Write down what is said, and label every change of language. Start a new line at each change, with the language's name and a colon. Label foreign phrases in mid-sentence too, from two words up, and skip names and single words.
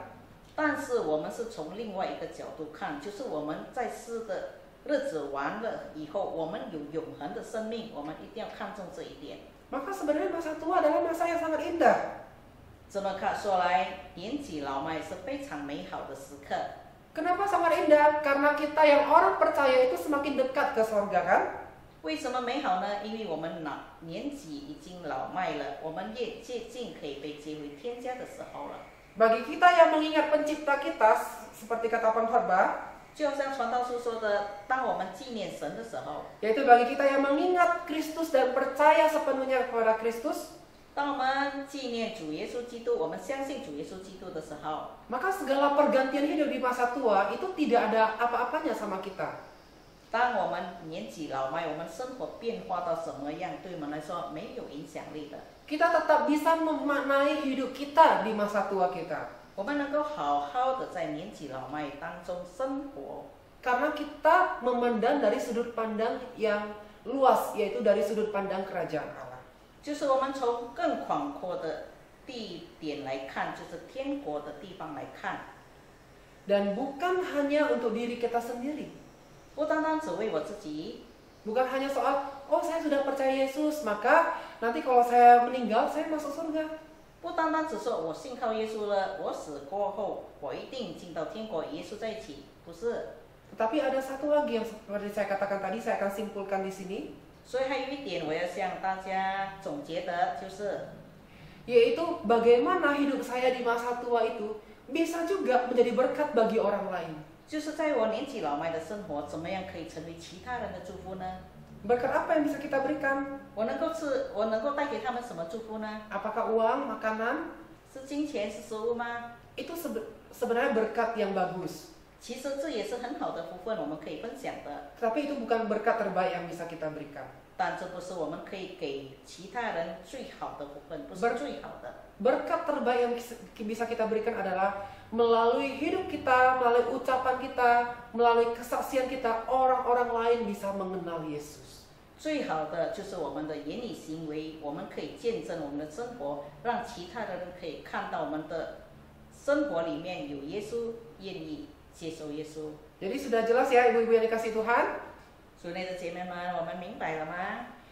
Chinese: 但是我们是从另外一个角度看，就是我们在世的日子完了以后，我们有永恒的生命，我们一定要看重这一点。
Indonesian: Maka sebenarnya masa tua adalah masa yang sangat indah.
Chinese: 这么看说来，年纪老迈是非常美好的时刻。
Indonesian: Kenapa sangat indah? Karena kita yang orang percaya itu semakin dekat ke sorga kan?
Chinese: 为什么美好呢？因为我们年纪已经老迈了，我们越接近可以被接回天家的时候了。
Indonesian: Bagi kita yang mengingat pencipta kita, seperti kata pengkhotbah,
Chinese: 就好像传道书说的，当我们纪念神的时候，
Indonesian: yaitu bagi kita yang mengingat Kristus dan percaya sepenuhnya kepada Kristus,
Chinese: 当我们纪念主耶稣基督，我们相信主耶稣基督的时候，
Indonesian: maka segala pergantian hidup di masa tua itu tidak ada apa-apanya sama kita.
Chinese: 当我们年纪老迈，我们生活变化到什么样，对我们来说没有影响力的。
Indonesian: Kita tetap bisa memaknai hidup kita di masa tua kita.
Chinese: 我们能够好好的在年纪老迈当中生活，
Indonesian: Karena kita memandang dari sudut pandang yang luas, yaitu dari sudut pandang kerajaan Allah.
Chinese: 就是我们从更广阔的地点来看，就是天国的地方来看，
Indonesian: Dan bukan hanya untuk diri kita sendiri.
Chinese: 不单单只为我自己，
Indonesian: Bukan hanya soal, oh saya sudah percaya Yesus, maka nanti kalau saya meninggal, saya masuk surga.
Chinese: 不单单只说我信靠耶稣了，我死过后我一定进到天国，耶稣在一起，不是。
Indonesian: Tetapi ada satu lagi yang seperti saya katakan tadi, saya akan simpulkan di sini,
Chinese: 所以还有一点我要向大家总结的，就是
Indonesian: yaitu bagaimana hidup saya di masa tua itu bisa juga menjadi berkat bagi orang lain.
Chinese: 就是在我年纪老迈的生活，怎么样可以成为其他人的祝福呢？
Indonesian: Berkat apa yang bisa kita berikan?
Chinese: 我能够带给他们什么祝福呢？
Indonesian: Apakah uang, makanan?
Chinese: 是金钱，是食物吗？
Indonesian: Itu sebenarnya berkat yang bagus.
Chinese: 其实这也是很好的福分，我们可以分享的。
Indonesian: Tapi itu bukan berkat terbaik yang bisa kita berikan.
Chinese: 但这不是我们可以给其他人最好的福分，不是最好的。
Indonesian: Berkat terbaik yang bisa kita berikan adalah melalui hidup kita, melalui ucapan kita, melalui kesaksian kita, orang-orang lain bisa mengenal Yesus.
Chinese: 最好的就是我们的言语行为，我们可以见证我们的生活，让其他的人可以看到我们的生活里面有耶稣，愿意接受耶稣。
Indonesian: Jadi sudah jelas ya ibu-ibu yang dikasih Tuhan,
Chinese: 所以的姐妹们，我们明白了吗？